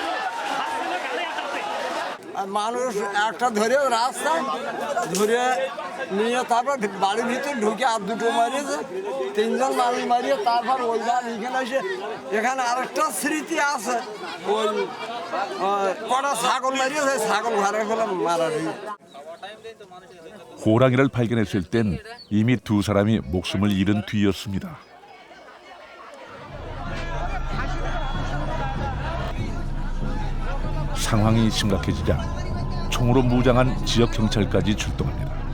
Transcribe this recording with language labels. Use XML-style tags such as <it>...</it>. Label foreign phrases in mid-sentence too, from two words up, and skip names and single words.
<bn>মানুষ একটা ধরে রাস্তায় ধরে নিয়ে তারপর বাড়ির ভিতরে ঢুকে আর দুটো মারিয়েছে, তিনজন মানুষ মারিয়ে তারপর ওই বার এখানে এসে এখানে আরেকটা স্মৃতি আছে, ওই কটা ছাগল মারিয়েছে, ছাগল ঘরে ফেলে মারা দিয়ে।</bn> <ko>호랑이를 발견했을 땐 이미 두 사람이 목숨을 잃은 뒤였습니다. 상황이 심각해지자 총으로 무장한 지역 경찰까지 출동합니다.</ko>